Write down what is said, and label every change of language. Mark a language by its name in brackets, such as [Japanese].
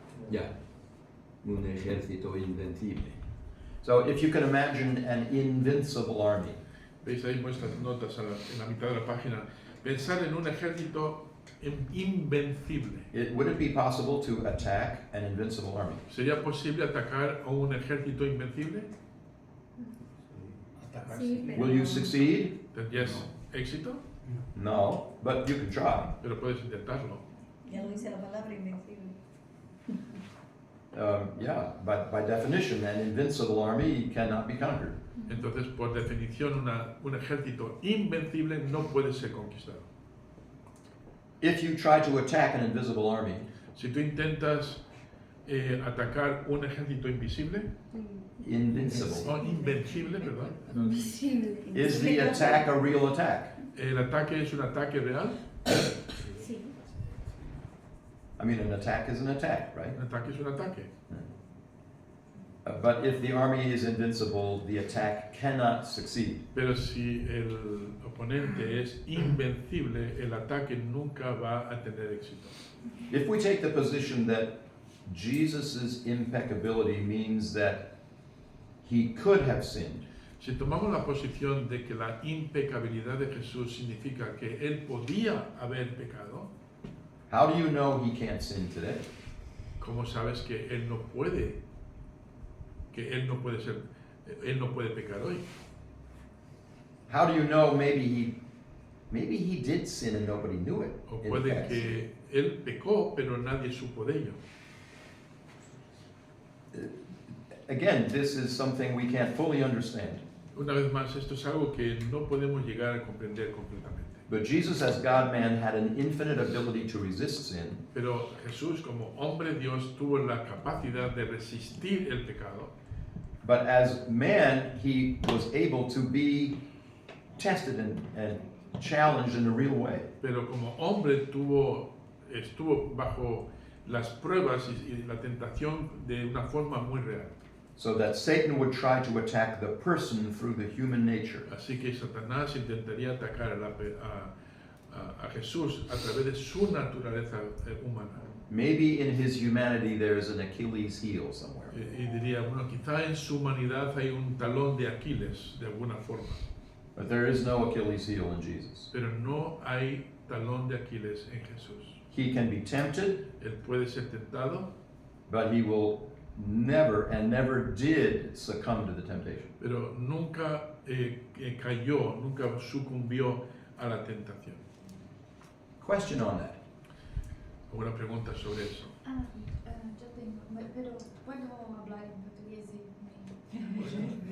[Spanish] Yeah, un ejército invencible. [English] So if you can imagine an invincible army, [Spanish] Veis ahí vuestras notas en la mitad de la página. Pensar en un ejército invencible. [English] would it be possible to attack an invincible army? [Spanish] ¿Sería posible atacar a un ejército invencible? Sí, pero... [English] Will you succeed? [Spanish] ¿Tendrías éxito? [English] No, but you can try. [Spanish] Pero puedes intentarlo. Ya lo dice la palabra invencible. [English] Yeah, but by definition, an invincible army cannot be conquered. [Spanish] Entonces, por definición, un ejército invencible no puede ser conquistado. [English] If you try to attack an invisible army, [Spanish] Si tú intentas atacar un ejército invisible, [English] invincible, [Spanish] o invencible, perdón, [English] Invisible. is the attack a real attack? [Spanish] ¿el ataque es un ataque real? Sí. [English] I mean, an attack is an attack, right? [Spanish] Un ataque es un ataque. [English] But if the army is invincible, the attack cannot succeed. [Spanish] Pero si el oponente es invencible, el ataque nunca va a tener éxito. [English] If we take the position that Jesus' impeccability means that he could have sinned, [Spanish] Si tomamos la posición de que la impecabilidad de Jesús significa que él podía haber pecado, [English] how do you know he can't sin today? [Spanish] ¿cómo sabes que él no puede? Que él no puede pecar hoy. [English] How do you know maybe he did sin and nobody knew it? [Spanish] O [English] in the [Spanish] puede [English] past? [Spanish] que él pecó, pero nadie supo de ello. [English] Again, this is something we can't fully understand. [Spanish] Una vez más, esto es algo que no podemos llegar a comprender completamente. [English] But Jesus, as God-man, had an infinite ability to resist sin, [Spanish] Pero Jesús, como hombre Dios, tuvo la capacidad de resistir el pecado, [English] but as man, he was able to be tested and challenged in a real way. [Spanish] pero como hombre estuvo bajo las pruebas y la tentación de una forma muy real. [English] So that Satan would try to attack the person through the human nature. [Spanish] Así que Satanás intentaría atacar a Jesús a través de su naturaleza humana. [English] Maybe in his humanity there's an Achilles heel somewhere. [Spanish] Y diría, bueno, quizá en su humanidad hay un talón de Aquiles, de alguna forma. [English] But there is no Achilles heel in Jesus. [Spanish] Pero no hay talón de Aquiles en Jesús. [English] He can be tempted, [Spanish] Él puede ser tentado, [English] but he will never and never did succumb to the temptation. [Spanish] pero nunca cayó, nunca sucumbió a la tentación. [English] Question on that. [Spanish] ¿Alguna pregunta sobre eso? Yo tengo, pero ¿puedo hablar en portugués y